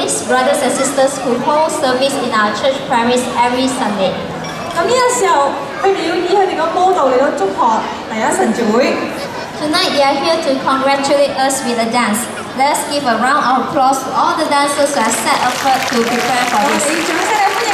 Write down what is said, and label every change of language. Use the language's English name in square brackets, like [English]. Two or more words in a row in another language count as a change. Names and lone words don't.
[English] James brothers and sisters who hold service in our church parish every Sunday. [Cantonese] 咁呢個時候，佢哋要以佢哋個舞蹈嚟到祝賀第一神召會。 [English] Tonight they are here to congratulate us with a dance. Let's give a round of applause to all the dancers who have set effort to prepare for this.